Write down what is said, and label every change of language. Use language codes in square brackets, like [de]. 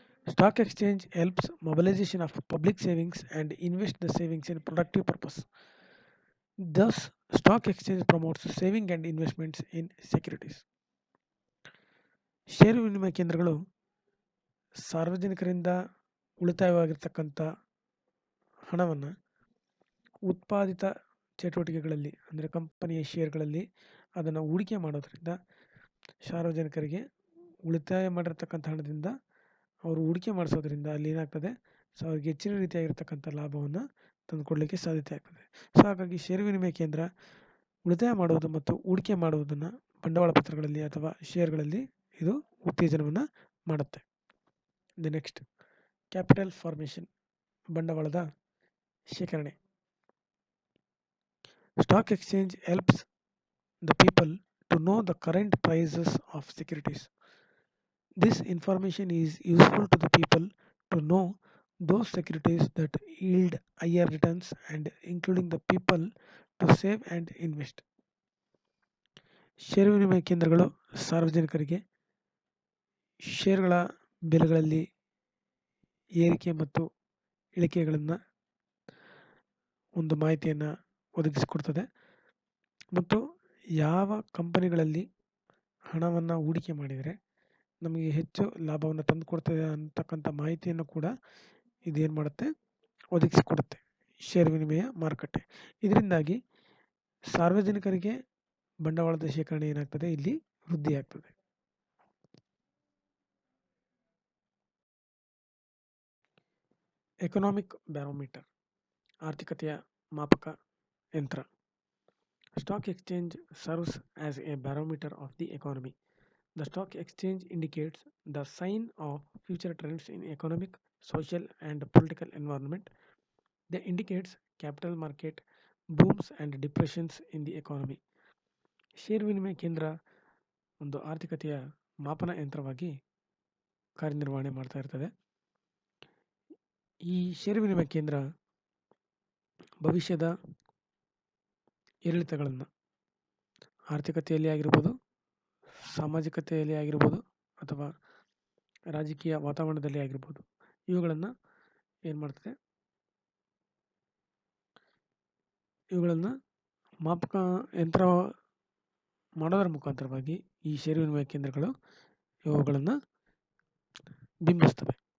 [en] Stock exchange helps mobilization of public savings and invest the savings in productive purpose. Thus, stock exchange promotes saving and investments in securities. [kn] ಷೇರು ವಿನಿಮಯ ಕೇಂದ್ರಗಳು ಸಾರ್ವಜನಿಕರಿಂದ ಉಳಿತಾಯವಾಗಿರ್ತಕ್ಕಂಥ ಹಣವನ್ನು ಉತ್ಪಾದಿತ ಚಟುವಟಿಕೆಗಳಲ್ಲಿ ಅಂದರೆ ಕಂಪನಿಯ ಷೇರುಗಳಲ್ಲಿ ಅದನ್ನು ಹೂಡಿಕೆ ಮಾಡೋದ್ರಿಂದ ಸಾರ್ವಜನಿಕರಿಗೆ ಉಳಿತಾಯ ಮಾಡಿರ್ತಕ್ಕಂಥ ಹಣದಿಂದ ಅವರು ಹೂಡಿಕೆ ಮಾಡಿಸೋದ್ರಿಂದ ಅಲ್ಲಿ ಏನಾಗ್ತದೆ, ಸೊ ಅವ್ರಿಗೆ ಹೆಚ್ಚಿನ ರೀತಿಯಾಗಿರ್ತಕ್ಕಂಥ ಲಾಭವನ್ನು ತಂದುಕೊಡಲಿಕ್ಕೆ ಸಾಧ್ಯತೆ ಆಗ್ತದೆ. ಸೊ ಹಾಗಾಗಿ ಷೇರು ವಿನಿಮಯ ಕೇಂದ್ರ ಉಳಿತಾಯ ಮಾಡುವುದು ಮತ್ತು ಹೂಡಿಕೆ ಮಾಡುವುದನ್ನು ಬಂಡವಾಳ ಪತ್ರಗಳಲ್ಲಿ ಅಥವಾ ಷೇರುಗಳಲ್ಲಿ ಇದು ಉತ್ತೇಜನವನ್ನು ಮಾಡುತ್ತೆ. [en] the next capital formation, [kn] ಬಂಡವಾಳದ ಶೇಖರಣೆ. [en] Stock exchange helps the people to know the current prices of securities. This information is useful to the people to know those securities that yield higher returns and including the people to save and invest. [kn] ಷೇರು ವಿನಿಮಯ ಕೇಂದ್ರಗಳು ಸಾರ್ವಜನಿಕರಿಗೆ ಷೇರುಗಳ ಬೆಲೆಗಳಲ್ಲಿ ಏರಿಕೆ ಮತ್ತು ಇಳಿಕೆಗಳನ್ನು ಒಂದು ಮಾಹಿತಿಯನ್ನು ಒದಗಿಸಿಕೊಡ್ತದೆ ಮತ್ತು ಯಾವ ಕಂಪನಿಗಳಲ್ಲಿ ಹಣವನ್ನು ಹೂಡಿಕೆ ಮಾಡಿದರೆ ನಮಗೆ ಹೆಚ್ಚು ಲಾಭವನ್ನು ತಂದುಕೊಡ್ತದೆ ಅಂತಕ್ಕಂಥ ಮಾಹಿತಿಯನ್ನು ಕೂಡ ಇದೇನು ಮಾಡುತ್ತೆ, ಒದಗಿಸಿಕೊಡುತ್ತೆ ಷೇರು ವಿನಿಮಯ ಮಾರುಕಟ್ಟೆ. ಇದರಿಂದಾಗಿ ಸಾರ್ವಜನಿಕರಿಗೆ ಬಂಡವಾಳದ ಶೇಖರಣೆ ಏನಾಗ್ತದೆ, ಇಲ್ಲಿ ವೃದ್ಧಿಯಾಗ್ತದೆ. [en] economic barometer, [kn] ಆರ್ಥಿಕತೆಯ ಮಾಪಕ ಯಂತ್ರ. [en] Stock exchange serves as a barometer of the economy. The stock exchange indicates the sign of future trends in economic, social, and political environment. They indicates capital market booms and depressions in the economy. [kn] ಷೇರು ವಿನಿಮಯ ಕೇಂದ್ರ ಒಂದು ಆರ್ಥಿಕತೆಯ ಮಾಪನ ಯಂತ್ರವಾಗಿ ಕಾರ್ಯನಿರ್ವಹಣೆ ಮಾಡ್ತಾ ಇರ್ತದೆ. ಈ ಷೇರು ವಿನಿಮಯ ಕೇಂದ್ರ ಭವಿಷ್ಯದ ಏರಿಳಿತಗಳನ್ನು ಆರ್ಥಿಕತೆಯಲ್ಲಿ ಆಗಿರ್ಬೋದು, ಸಾಮಾಜಿಕತೆಯಲ್ಲಿ ಆಗಿರ್ಬೋದು ಅಥವಾ ರಾಜಕೀಯ ವಾತಾವರಣದಲ್ಲಿ ಆಗಿರ್ಬೋದು, ಇವುಗಳನ್ನು ಏನು ಮಾಡ್ತದೆ, ಇವುಗಳನ್ನು ಮಾಪಕ ಯಂತ್ರ ಮಾಡೋದರ ಮುಖಾಂತರವಾಗಿ ಈ ಷೇರು ವಿನಿಮಯ ಕೇಂದ್ರಗಳು ಇವುಗಳನ್ನು ಬಿಂಬಿಸ್ತವೆ.